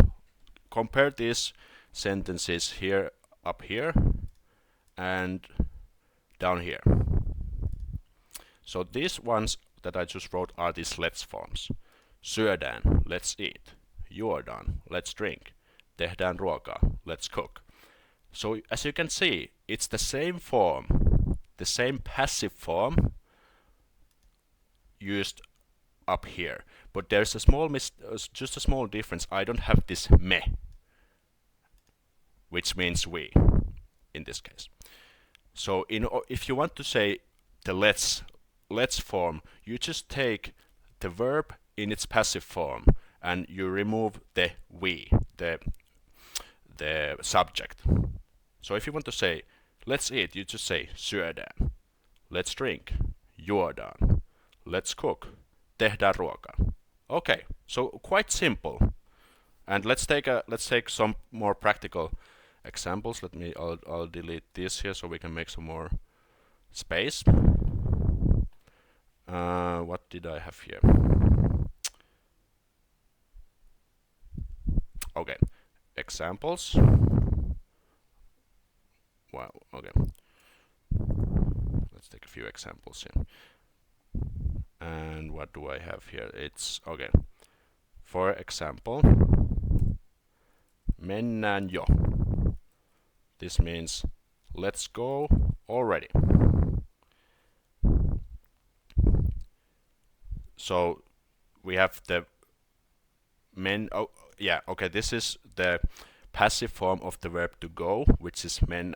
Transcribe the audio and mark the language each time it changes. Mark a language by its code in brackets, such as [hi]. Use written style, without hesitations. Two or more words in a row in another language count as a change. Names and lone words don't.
[en] Compare these sentences here, up here, and down here. So these ones that I just wrote are these let's forms. Syödään, let's eat. Juodaan, let's drink. [fi] Tehdään ruokaa, [en] let's cook. So as you can see, it's the same form, the same passive form used up here. But there's a small just a small difference. I don't have this me, which means we in this case. So if you want to say the let's form, you just take the verb in its passive form and you remove the we, the subject. So if you want to say let's eat, you just say syödään. Let's drink, juodaan. Let's cook, [fi] tehdään ruokaa. [en] Okay, so quite simple. And let's take some more practical examples. I'll delete this here so we can make some more space. What did I have here? Okay, examples. Wow, okay. Let's take a few examples here. And what do I have here? It's okay. For example, [fi] mennään jo. [en] This means let's go already. So we have the okay, this is the passive form of the verb to go, which is men.